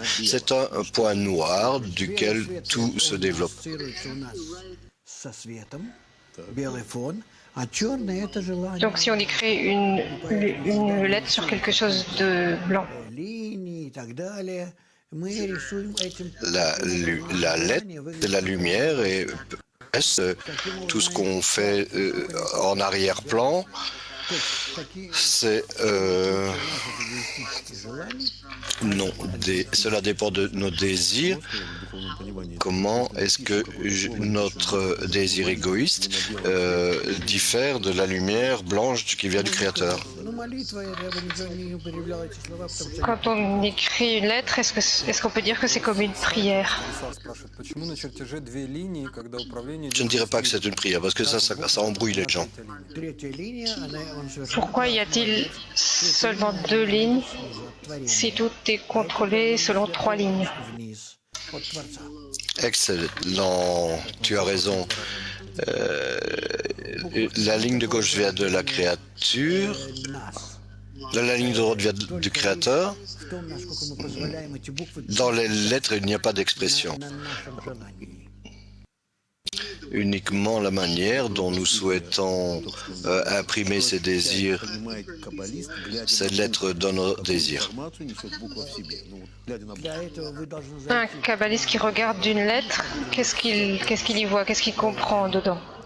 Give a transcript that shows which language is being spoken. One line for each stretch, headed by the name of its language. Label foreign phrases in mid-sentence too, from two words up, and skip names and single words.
French: C'est un point noir duquel tout se développe.
Russian: ассоциируется у нас со светом, белый фон, а черное это желание.
French: Donc si on écrit une lettre sur quelque chose de blanc,
Russian: Линии и так далее. Мы рисуем этим
French: La lettre, c'est la lumière et tout ce qu'on fait en arrière-plan, c'est non, cela dépend de nos désirs.
Russian: в духовном понимании.
French: Comment est-ce que notre désir égoïste diffère de la lumière blanche qui vient du Créateur?
Russian: Ну, молитва, я бы не употреблял эти слова, потому что
French: quand on écrit une lettre, est-ce qu'on peut dire que c'est comme une prière?
Russian: Исаак спрашивает, почему на чертеже две линии, когда управление...
French: Je ne dirais pas que c'est une prière, parce que ça embrouille les gens.
Russian: третья линия, он совершенно
French: Pourquoi y a-t-il seulement 2 lignes si tout est contrôlé selon 3 lignes?
Russian: вниз от Творца.
French: Excellent, tu as raison. La ligne de gauche vient de la créature,
Russian: Нас.
French: la ligne de droite vient du Créateur.
Russian: В том, насколько мы позволяем эти буквы
French: Dans les lettres, il n'y a pas d'expression.
Russian: на нашем желании.
French: uniquement la manière dont nous souhaitons imprimer ces désirs, ces lettres dans nos désirs. Un kabbaliste qui regarde d'une lettre, qu'est-ce qu'il y voit, qu'est-ce qu'il comprend dedans?